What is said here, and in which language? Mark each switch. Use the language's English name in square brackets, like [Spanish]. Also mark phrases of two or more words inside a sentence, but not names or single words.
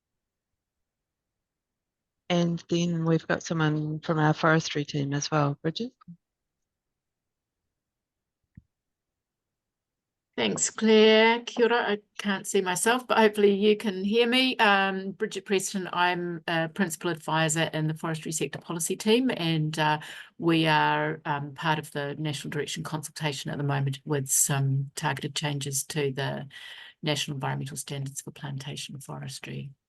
[English] And then we've got someone from our forestry team as well, Bridget. Thanks, Claire. [Māori] Kia ora. [English] I can't see myself, but hopefully you can hear me. Bridget Preston, I'm a principal advisor in the forestry sector policy team, and we are part of the National Direction consultation at the moment with some targeted changes to the National Environmental Standards for Plantation Forestry.